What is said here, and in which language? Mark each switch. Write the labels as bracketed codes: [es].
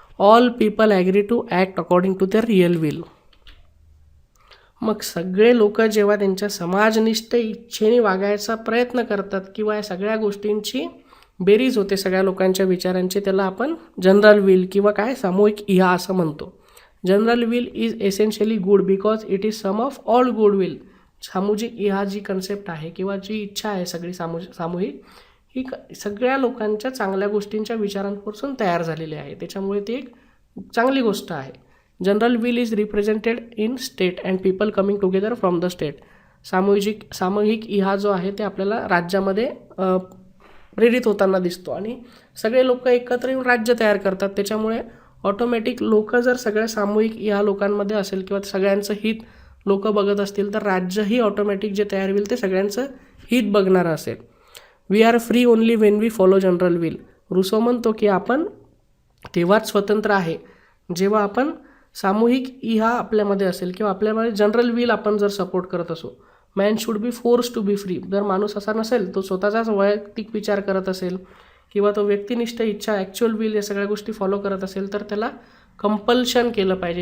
[en] All people agree to act according to their real will. [mr] मग सगळे लोक जेव्हा त्यांच्या समाजनिष्ठ इच्छेने वागायचा प्रयत्न करतात किंवा या सगळ्या गोष्टींची बेरीज होते सगळ्या लोकांच्या विचारांची, त्याला आपण जनरल विल किंवा काय सामूहिक इहा असं म्हणतो. [en] General will is essentially good because it is sum of all good will. [mr] सामूहिक इहा जी कन्सेप्ट आहे किंवा जी इच्छा आहे सगळी सामूहिक, ही सगळ्या लोकांच्या चांगल्या गोष्टींच्या विचारांपासून तयार झालेली आहे, त्याच्यामुळे ती एक चांगली गोष्ट आहे. [en] General will is represented in state and people coming together from the state. [mr] सामूहिक इहा जो आहे ते आपल्याला राज्यामध्ये प्रेरित होताना दिसतो आणि सगळे लोक एकत्र येऊन राज्य तयार करतात. त्याच्यामुळे ऑटोमॅटिक लोक जर सगळ्या सामूहिक इहा लोकांमध्ये असेल किंवा सगळ्यांचं हित लोक बघत असतील, तर राज्यही ऑटोमॅटिक जे तयार होईल ते सगळ्यांचं हित बघणारं असेल. [en] We are free only when we follow general will. [mr] रुसो म्हणतो की आपण तेव्हाच स्वतंत्र आहे जेव्हा आपण सामूहिक इहा आपल्यामध्ये असेल किंवा आपल्यामध्ये जनरल विल आपण जर सपोर्ट करत असू. [en] Man should be force to be free. [mr] जर माणूस असा नसेल, तो स्वतःचाच वैयक्तिक विचार करत असेल किंवा तो व्यक्तिनिष्ठ इच्छा ॲक्च्युअल विल या सगळ्या गोष्टी फॉलो करत असेल, तर त्याला कंपल्शन केलं पाहिजे.